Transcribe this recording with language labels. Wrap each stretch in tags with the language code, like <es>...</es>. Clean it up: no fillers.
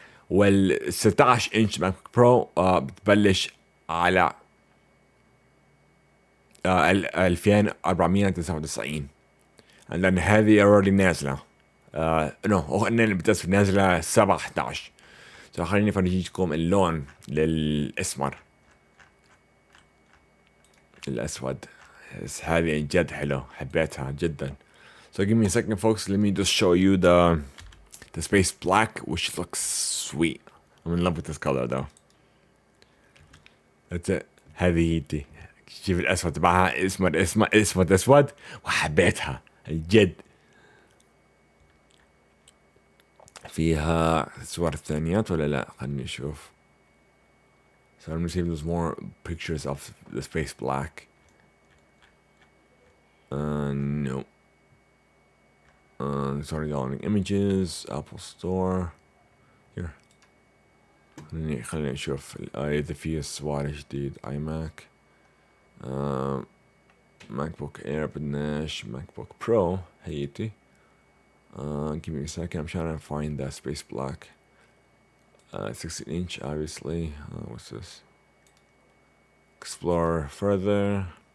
<ar>وال 16 انش ماك برو بتبلش على 2499. لان هذه اوريدي نازله. نو بس نازله 7/11. خليني افرجيكم اللون للاسمر الاسود. هذه جد حلو، حبيتها جدا.</ar> <en>So give me a second folks, let me just show you the space black, which looks sweet. I'm in love with this color though. That's it.</en> <ar>هذه دي. شوف الاسود تبعها اسود وحبيتها جد. فيها صور ثانيات ولا لا؟ خلني نشوف.</ar> <en>So I'm gonna see if there's more pictures of the space black. No. Sorry, downloading images. Apple Store. Here.</en> <ar>خليني نشوف إذا في صور جديد.</ar> <en>iMac. MacBook Air</en> <ar>بدناش.</ar> <en>MacBook Pro</en> <ar>هيتي.</ar> <en>Give me a second. I'm trying to find that space black. 16 inch obviously. What's this? Explore further.</en>